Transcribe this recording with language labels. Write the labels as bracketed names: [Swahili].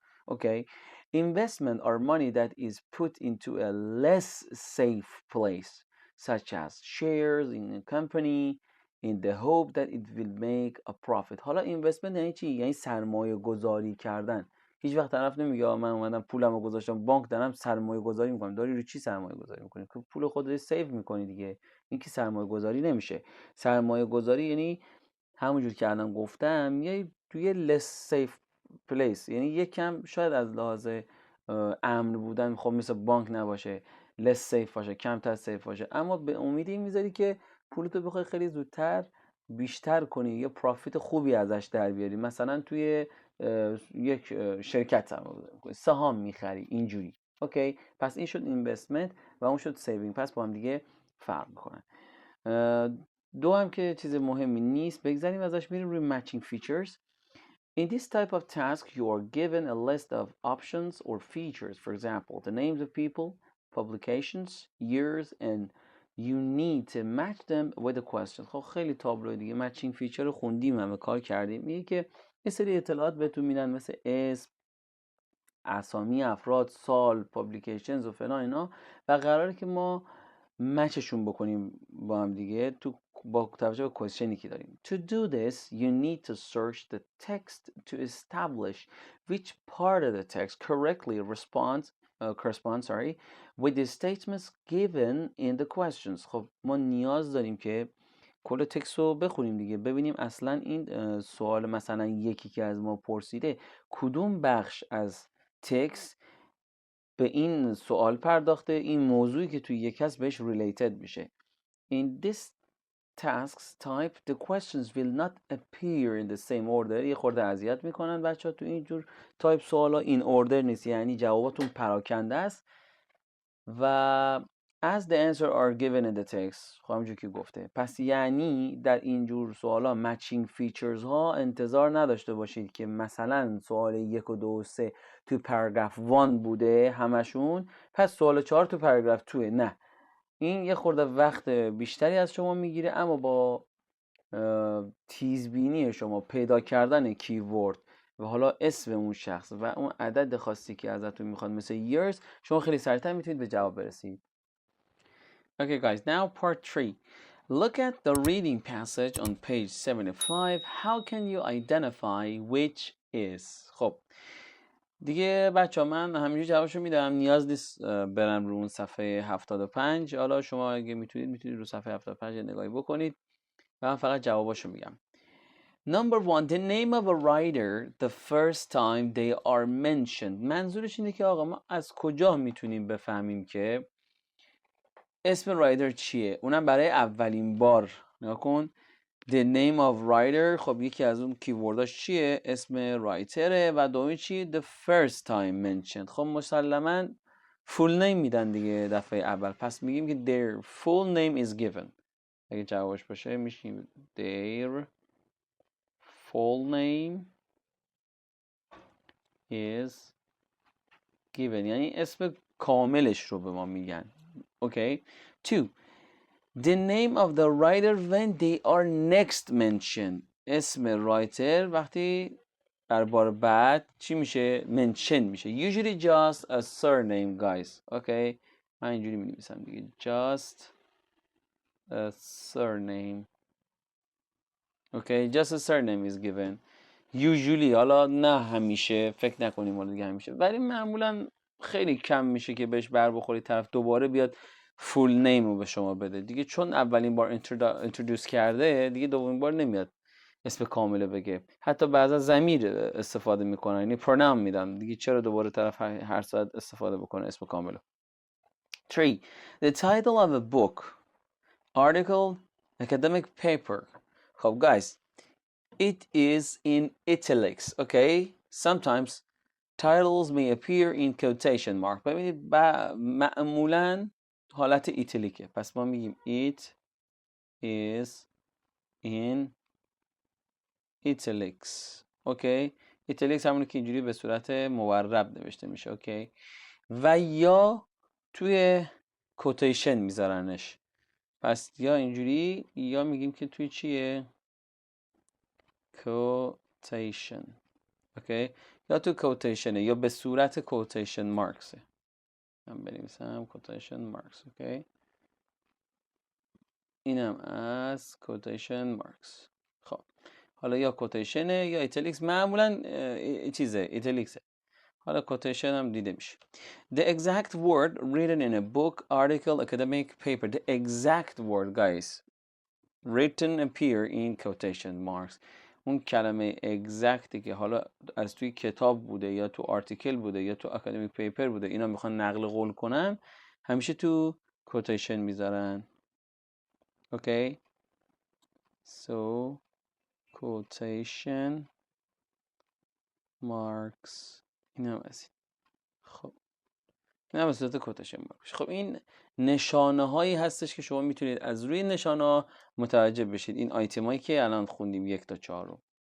[English] Okay investment are money that is put into a less safe place such as shares in a company in the hope that it will make a profit. [Persian] حالا investment یعنی چی؟ یعنی سرمایه گذاری کردن. هیچ وقت طرف نمیگه من اومدم پولمو گذاشتم بانک دارم سرمایه گذاری میکنم. داری رو چی سرمایه گذاری میکنی؟ که پول خودت رو سیو میکنی دیگه. این که سرمایه گذاری نمیشه. سرمایه گذاری یعنی همونجور که الان گفتم یه توی less safe place، یعنی یکم شاید از لحاظ امن بودن، خب مثل بانک نباشه، less safe باشه، کمتر safe باشه، اما به امید این میذاری که پولتو بخوای خیلی زودتر بیشتر کنی یا پرافیت خوبی ازش در بیاری. مثلا توی یک شرکت سهام میخری اینجوری. اوکی پس این شد اینوستمنت و اون شد سیوینگ، پس با هم دیگه فرق میکنن. دو هم که چیز مهمی نیست، بگذاریم ازش، میریم روی matching features. [English] In this type of task you are given a list of options or features, for example the names of people, publications, years, and you need to match them with a question. [Persian] خب خیلی تابلو دیگه، matching feature رو خوندیم، همه کار کردیم. میگه که یه سری اطلاعات بهتون میدن مثل اسم، اسامی افراد، سال، publications و فلان اینا، و قراره که ما مچشون بکنیم با هم دیگه با توجه به کوشنی که داریم. [English] To do this you need to search the text to establish which part of the text correctly corresponds with the statements given in the questions. [Persian] خب ما نیاز داریم که کل تکست رو بخونیم دیگه، ببینیم اصلا این سوال مثلا یکی که از ما پرسیده کدوم بخش از تکست به این سوال پرداخته، این موضوعی که توی یک هست بهش related میشه. [English] In this tasks type the questions will not appear in the same order. [Persian] یه خورده اذیت میکنن بچه ها تو اینجور تایپ سوالا، این order نیست، یعنی جواباتون پراکنده است و [English] as the answer are given in the text. [Persian] خب همونجور که گفته، پس یعنی در اینجور سوالا matching features ها انتظار نداشته باشید که مثلا سوال 1 و 2 و 3 تو پاراگراف 1 بوده همشون، پس سوال 4 تو پاراگراف 2. نه، این یه خورده وقت بیشتری از شما میگیره، اما با تیزبینی شما، پیدا کردن کیورد و حالا اسم اون شخص و اون عدد خاصی که ازتون میخواد مثل years، شما خیلی سریعتر میتونید به جواب برسید. [English] Okay guys, now part 3. Look at the reading passage on page 75. How can you identify which is؟ [Persian] خب دیگه بچه ها من همینجور جوابشو میدم، نیاز نیست برم رو اون صفحه 75. حالا شما اگه میتونید رو صفحه 75 نگاهی بکنید و من فقط جواباشو میگم. [English] Number 1, the name of a writer the first time they are mentioned. [Persian] منظورش اینه که آقا ما از کجا میتونیم بفهمیم که اسم رایتر چیه، اونم برای اولین بار. نگاه کن، [English] the name of writer، [Persian] خب یکی از اون کیورداش چیه؟ اسم رایتره. و دومی چی؟ [English] the first time mentioned. [Persian] خب مسلما full name میدن دیگه دفعه اول، پس میگیم که [English] their full name is given. [Persian] اگه جوابش باشه میشیم [English] their full name is given، [Persian] یعنی اسم کاملش رو به ما میگن. [English] Okay. 2, the name of the writer when they are next mentioned. [Persian] اسم رایتر وقتی در بار بعد چی میشه؟ mention میشه. [English] Usually just a surname guys. Okay. [Persian] من اینجوری می نویسم دیگه، [English] just a surname. Okay, just a surname is given. [Persian] Usually، حالا نه همیشه، فکر نکنیم مورد دیگه همیشه، ولی معمولا خیلی کم میشه که بهش بر بخوری طرف دوباره بیاد فول نیم رو به شما بده دیگه، چون اولین بار introduce کرده دیگه، دومین بار نمیاد اسم کامل بگه. حتی بعضا ضمیر استفاده میکنن، یعنی pronoun میدن دیگه، چرا دوباره طرف هر ساعت استفاده بکنه اسم کامل. [English] 3, the title of a book, article, academic paper. خب guys, it is in italics. Okay, sometimes titles may appear in quotation mark. [Persian] ببینید معمولا حالت ایتالیکه، پس ما میگیم [English] it is in italics. [Persian] Okay, italics همونه که اینجوری به صورت مورب نوشته میشه. اوکی، و یا توی کوتیشن میذارنش، پس یا اینجوری یا میگیم که توی چیه؟ کوتیشن. اوکی، یا تو کوتیشنه یا به صورت کوتیشن مارکسه. من بنویسم کوتیشن مارکس. اوکی، اینم از کوتیشن مارکس. خب حالا یا کوتیشنه یا ایتالیکس، معمولا چیزه ایتالیکسه، حالا کوتیشن هم دیده میشه. [English] The exact word written in a book, article, academic paper. The exact word guys written appear in quotation marks. [Persian] اون کلمه exactی که حالا از توی کتاب بوده یا تو آرتیکل بوده یا تو اکادمیک پیپر بوده، اینا میخوان نقل قول کنن، همیشه تو کوتیشن میذارن. [English] Okay, so quotation marks. [Persian] این هم از این. خب این هم از صورت کوتیشن مارکس. خب این نشانه هایی هستش که شما میتونید از روی نشانه ها متوجه بشید این آیتم هایی که الان خوندیم 1 تا 4 رو.